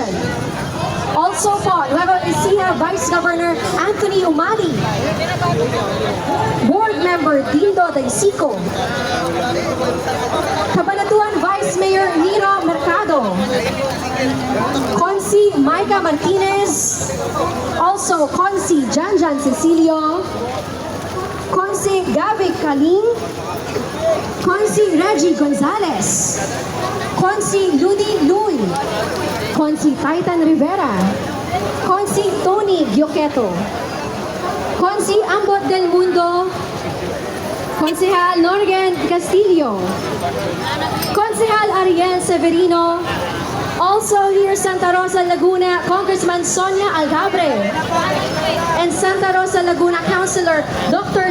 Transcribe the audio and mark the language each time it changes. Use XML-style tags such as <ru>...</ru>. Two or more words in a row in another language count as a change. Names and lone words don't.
<en>Also po, Nueva Ecija Vice Governor Anthony Umali, Board Member Dindo Daisico, Cabanatuan Vice Mayor Nira Mercado, Consi Micah Martinez, also Consi Janjan Cecilio, Consi Gabi Kaling, Consi Reggie Gonzalez, Consi Ludi Lui, Consi Titan Rivera, Consi Tony Gioqueto, Consi Ambot del Mundo, Konsehal Norgen Castillo, Konsehal Ariel Severino, also here Santa Rosa Laguna, Congressman Sonia Algabre, and Santa Rosa Laguna Councilor Dr.</en>